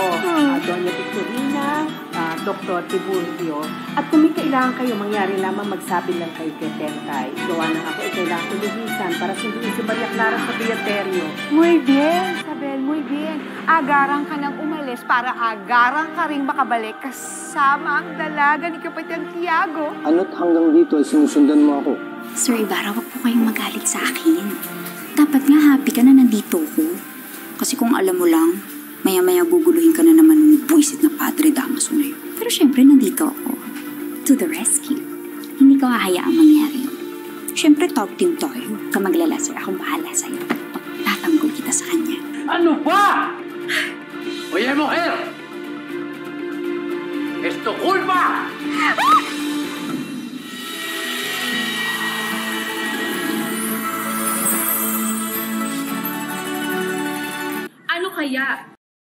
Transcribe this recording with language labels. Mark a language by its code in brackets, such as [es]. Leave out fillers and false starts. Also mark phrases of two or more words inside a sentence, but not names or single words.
[tl] Doña Victorina, Dr. Tiburcio. At kung may kailangan kayo, mangyari lamang magsabi lang kay Tetentay. Gawa ng ako, kailangan ko luhisan para sunduin si Maria Clara sa Beaterio. [es] Muy bien, Isabel, muy bien. [tl] Agarang ka nang umalis para agarang ka ring makabalik kasama ang dalaga ni Kapitang Tiago. Ano't hanggang dito ay sinusundan mo ako? Sir Ibarra, wag po kayong magalit sa akin. Dapat nga happy ka na nandito ko. Kasi kung alam mo lang, maya-maya guguluhin ka na naman ng buwisit na Padre Damaso na yun. Pero syempre, nandito ako. [en] To the rescue. [tl] Hindi ko hahayaang mangyari yun. Syempre, [en] talk team [tl] tayo. Ka maglala, sir. Akong bahala sa'yo. Tatanggol kita sa kanya. Ano ba? [es] Oye, mujer! ¡Es tu culpa! [tl] Ano kaya